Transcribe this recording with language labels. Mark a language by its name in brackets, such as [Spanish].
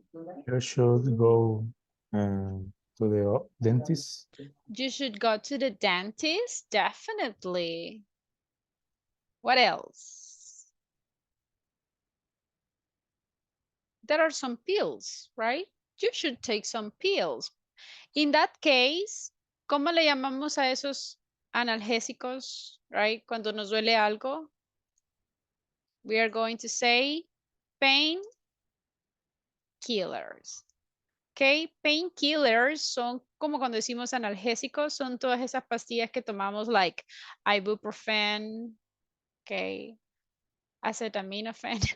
[English] You should go um, to the dentist. You should go to the dentist, definitely. What else? There are some pills, right? You should take some pills. [Spanish] In that case, ¿cómo le llamamos a esos analgésicos, right? Cuando nos duele algo, [English] we are going to say pain killers. [Spanish] Okay, painkillers son como cuando decimos analgésicos, son todas esas pastillas que tomamos like ibuprofen, okay, acetaminophen.